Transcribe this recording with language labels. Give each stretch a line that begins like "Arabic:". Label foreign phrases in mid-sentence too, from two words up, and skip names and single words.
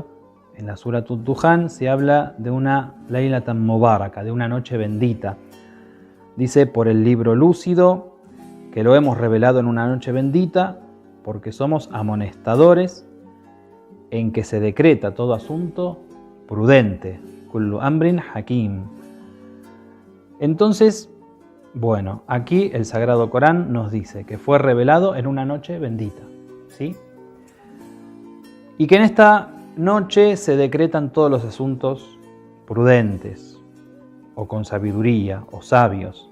Spanish: En la Surat Ad-Dukhan se habla de una
Arabic: ليلة مباركة,
Spanish: de una noche bendita. Dice, por el libro lúcido, que lo hemos revelado en una noche bendita, porque somos amonestadores, en que se decreta todo asunto prudente.
Arabic: كل أمر حكيم.
Spanish: Entonces, bueno, aquí el Sagrado Corán nos dice que fue revelado en una noche bendita, ¿sí? Y que en esta noche se decretan todos los asuntos prudentes, o con sabiduría, o sabios.